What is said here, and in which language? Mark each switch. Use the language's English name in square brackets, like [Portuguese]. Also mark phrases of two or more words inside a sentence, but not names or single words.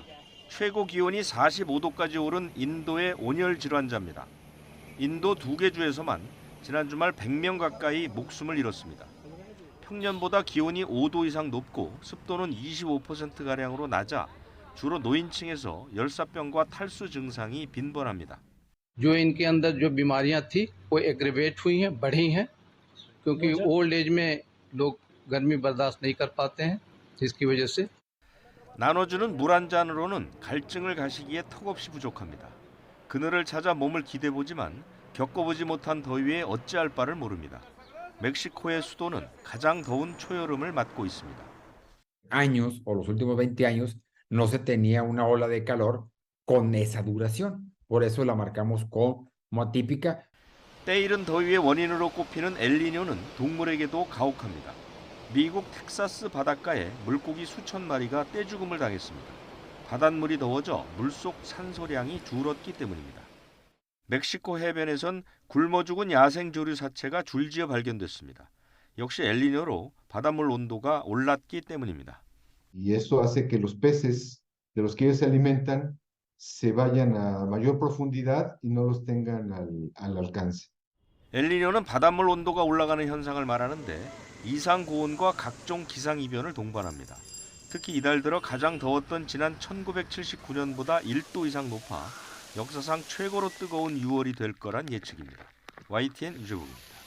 [Korean] 최고 기온이 45도까지 오른 인도의 온열 질환자입니다. 인도 2개 주에서만 지난 주말 100명 가까이 목숨을 잃었습니다. 평년보다 기온이 5도 이상 높고 습도는 25%가량으로 낮아 주로 노인층에서 열사병과 탈수 증상이 빈번합니다. [Hindi] जो इनके अंदर जो बीमारियां थी वो एग्रेवेट हुई हैं, बढ़ी हैं, क्योंकि [English] old age [Hindi] में लोग गर्मी बर्दाश्त नहीं कर पाते हैं, जिसकी वजह से [Korean] 나눠주는 물 한 잔으로는 갈증을 가시기에 턱없이 부족합니다. 그늘을 찾아 몸을 기대보지만 겪어보지 못한 더위에 어찌할 바를 모릅니다. 멕시코의 수도는 가장 더운 초여름을 맞고 있습니다. [Spanish] años o los últimos 20 años no se tenía una ola de calor con esa duración. Por eso la marcamos como atípica. [Korean] 때이른 더위의 원인으로 꼽히는 엘니뇨는 동물에게도 가혹합니다. 미국 텍사스 바닷가에 물고기 수천 마리가 떼죽음을 당했습니다. 바닷물이 더워져 물속 산소량이 줄었기 때문입니다. 멕시코 해변에선 굶어 죽은 야생 조류 사체가 줄지어 발견됐습니다. 역시 엘니뇨로 바닷물 온도가 올랐기 때문입니다. [Spanish] Y eso hace que los peces de los que ellos se alimentan se vayan a mayor profundidad y no los tengan al alcance. [Korean] 엘니뇨는 바닷물 온도가 올라가는 현상을 말하는데 이상 고온과 각종 기상 이변을 동반합니다. 특히 이달 들어 가장 더웠던 지난 1979년보다 1도 이상 높아 역사상 최고로 뜨거운 6월이 될 거란 예측입니다. YTN 유재국입니다.